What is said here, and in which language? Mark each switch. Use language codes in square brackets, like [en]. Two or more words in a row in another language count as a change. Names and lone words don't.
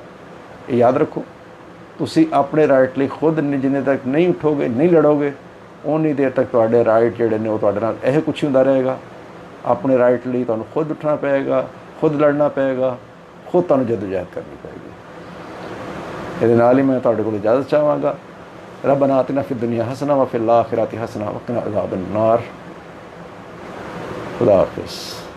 [pa] ਇਹ ਯਾਦ ਰੱਖੋ, ਤੁਸੀਂ ਆਪਣੇ ਰਾਈਟ ਲਈ ਖੁਦ ਜਿੰਨੇ ਤੱਕ ਨਹੀਂ ਉੱਠੋਗੇ, ਨਹੀਂ ਲੜੋਗੇ, ਉਨੀ ਦੇਰ ਤੱਕ ਤੁਹਾਡੇ ਰਾਈਟ ਜਿਹੜੇ ਨੇ ਉਹ ਤੁਹਾਡੇ ਨਾਲ ਇਹ ਕੁਛ ਹੁੰਦਾ ਰਹੇਗਾ। ਆਪਣੇ ਰਾਈਟ ਲਈ ਤੁਹਾਨੂੰ ਖੁਦ ਉੱਠਣਾ ਪਏਗਾ, ਖੁਦ ਲੜਨਾ ਪਏਗਾ, ਖੁਦ ਤੁਹਾਨੂੰ ਜਦੋਜਹਿਦ ਕਰਨੀ ਪਏਗੀ। ਇਹਦੇ ਨਾਲ ਹੀ ਮੈਂ ਤੁਹਾਡੇ ਕੋਲ ਇਜਾਜ਼ਤ ਚਾਹਾਂਗਾ। [ar] ربنا آتنا في الدنيا حسنة وفي الآخرة حسنة وقنا عذاب النار. [pa] ਖ਼ੁਦਾ ਹਾਫ਼ਿਜ਼।